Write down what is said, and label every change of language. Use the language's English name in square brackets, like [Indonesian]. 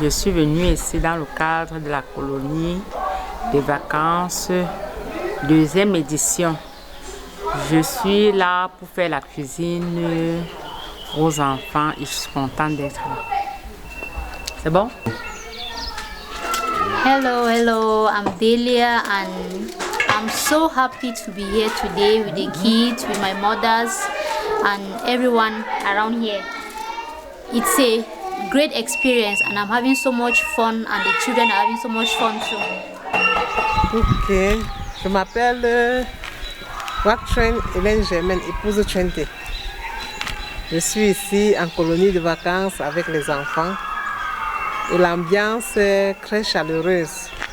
[French] Je suis venue ici dans le cadre de la colonie des vacances, 2e édition. Je suis là pour faire la cuisine aux enfants et je suis contente d'être là. C'est bon? [English] Hello, I'm Delia and I'm so happy to be here today with the kids, with my mothers and everyone around here. It's a great experience and I'm having so much fun and the children are having so much fun too. [French] Ok, je m'appelle Waktren Hélène Germaine, épouse Trente. Je suis ici en colonie de vacances avec les enfants et l'ambiance est très chaleureuse.